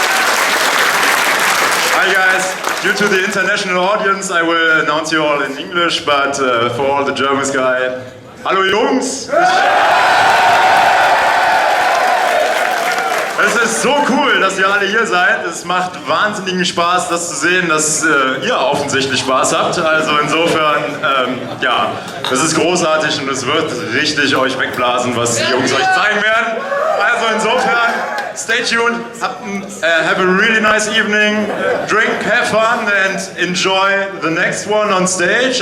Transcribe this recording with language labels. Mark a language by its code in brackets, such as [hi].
[en] Hi guys, due to the international audience I will announce you all in English, but for all the Germans guys, [de] hallo Jungs! Es ist so cool, dass ihr alle hier seid. Es macht wahnsinnigen Spaß, das zu sehen, dass ihr offensichtlich Spaß habt. Also insofern, ja, das ist großartig und es wird richtig euch wegblasen, was die Jungs euch zeigen werden. Also insofern, [en] stay tuned, have a really nice evening, drink, have fun and enjoy the next one on stage.